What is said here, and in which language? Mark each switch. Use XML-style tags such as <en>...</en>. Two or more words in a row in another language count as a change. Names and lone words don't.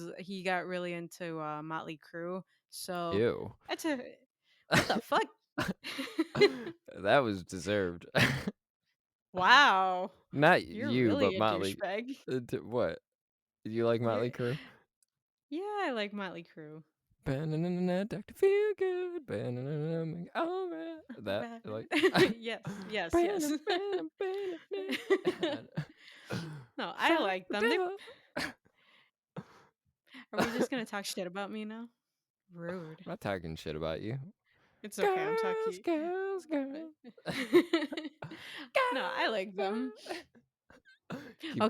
<en>He got really into Motley Crue. So Ew. that's a what the fuck? That was deserved. Wow. Not You're you, really but a Motley. douchebag. What? You like You're Motley Crue? Yeah, I like Motley Crue. Ba-na-na-na-na, Dr. Feel Good. Ba-na-na-na, make all right. That Bad. like. Yes, yes, yes. Ba-na, ba-na, ba-na-na. No, I Shout like the them. devil. I'm Are we just gonna talk shit about me now? Rude. not talking shit about you. It's okay. I'm Girls, talking. girls, girls. No, I like them. Girls, girls. Keep</en>